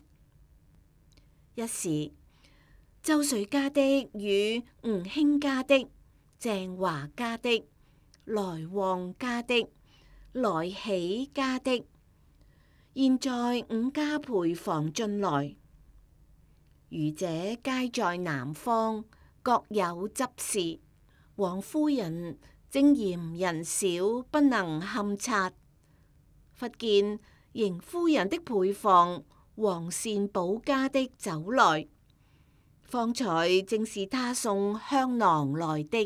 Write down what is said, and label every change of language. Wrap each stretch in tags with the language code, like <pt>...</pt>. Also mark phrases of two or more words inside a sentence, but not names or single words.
<zh>一時周瑞家的與吳興家的、鄭華家的、來旺家的、來喜家的，現在5家陪房進來。餘者皆在南方，各有執事。王夫人正嫌人少，不能勘察，忽見邢夫人的陪房王善保家的走來，方才正是他送香囊來的。</zh>